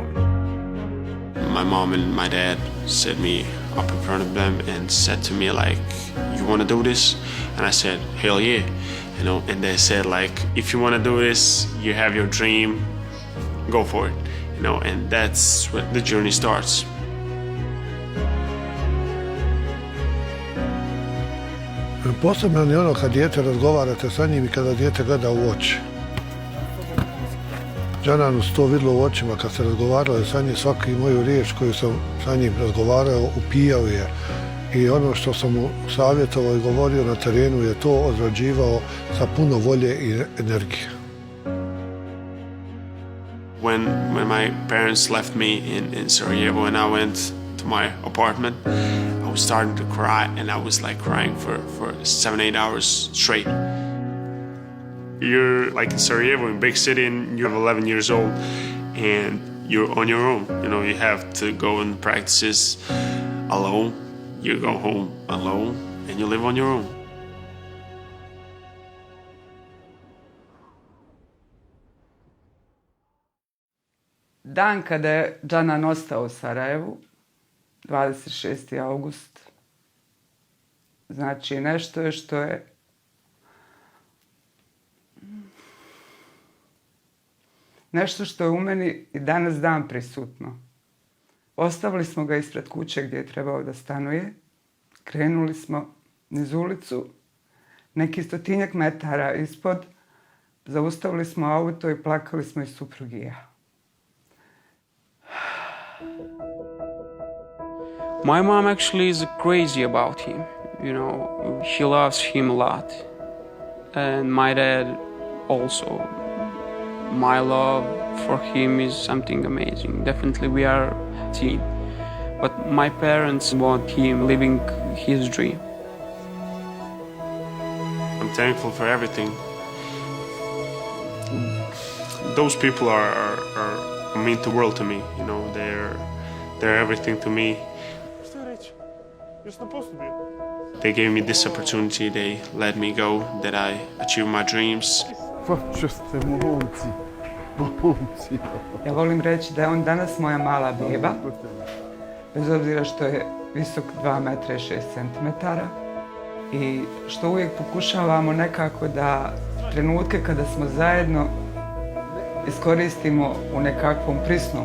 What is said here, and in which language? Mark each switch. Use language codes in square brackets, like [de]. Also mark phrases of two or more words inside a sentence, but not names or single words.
[en] My mom and my dad set me up in front of them and said to me, like, you want to do this? And I said, hell yeah, you know. And they said, like, if you want to do this, you have your dream, go for it, you know. And that's where the journey starts. [bs] Posebno je ono kad dijete razgovarate sa njim i kada dijete gleda u oči. Džananu se to vidjelo u očima kad se razgovaralo sa njim, svaki moju riječ koju sam sa njim razgovarao, upijao je. I ono što sam mu savjetovao i govorio na terenu je to odrađivao sa puno volje i energije. [en] When my parents left me in Sarajevo and I went to my apartment, I was starting to cry, and I was like crying for 7-8 hours straight. You're like in Sarajevo, in a big city, and you're 11 years old, and you're on your own. You know, you have to go and practices alone. You go home alone, and you live on your own. [bs] Dan kada je Džanan ostao u Sarajevu, 26. august, znači nešto je što je nešto što je u meni i danas dan prisutno. Ostavili smo ga ispred kuće gdje je trebao da stanuje, krenuli smo niz ulicu, neki 100-tinjak metara ispod, zaustavili smo auto i plakali smo i suprug i ja. [en] My mom actually is crazy about him, you know, she loves him a lot. And my dad also. My love for him is something amazing. Definitely we are a team. But my parents want him living his dream. I'm thankful for everything. Those people mean the world to me, you know, they're everything to me. [bs] Šta reći? Još sam postupio. [en] They gave me this opportunity, they let me go, that I achieve my dreams. [bs] Ja volim reći da je on danas moja mala beba, bez obzira što je visok 2 metra i 6 centimetara i što uvijek pokušavamo nekako da trenutke kada smo zajedno iskoristimo u nekakvom prisnom.